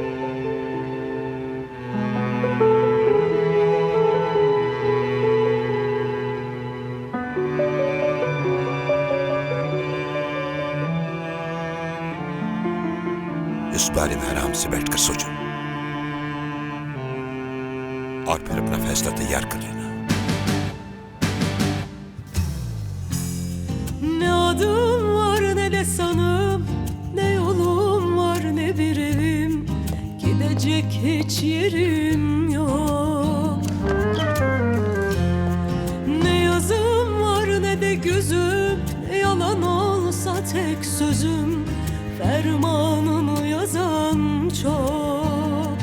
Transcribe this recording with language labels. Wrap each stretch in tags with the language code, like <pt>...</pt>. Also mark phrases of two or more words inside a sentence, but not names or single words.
<hi>इस बारे में आराम से बैठकर सोचो और फिर अपना फैसला तैयार कर लेना।</hi> <tr>Ne adım var ne de sanım, ne yolum var ne bir evim, gidecek hiç yerim yok. Ne yazım var ne de gözüm, ne yalan olsa tek sözüm, fermanını yazan çok.</tr>